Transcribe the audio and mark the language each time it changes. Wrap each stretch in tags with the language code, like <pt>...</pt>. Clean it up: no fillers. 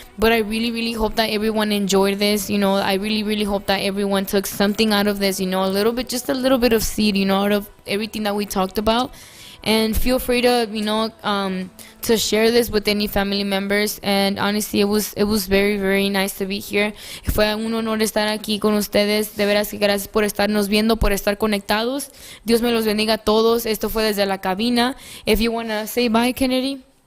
<en>But I really hope that everyone enjoyed this. I really hope that everyone took something out of this, just a little bit of seed, out of everything that we talked about. And feel free to share this with any family members. And honestly, it was very nice to be here.</en> <es>Fue un honor estar aquí con ustedes. De veras que gracias por estarnos viendo, por estar conectados. Dios me los bendiga a todos. Esto fue desde la cabina.</es> <en>If you want to say bye, Kennedy.</en>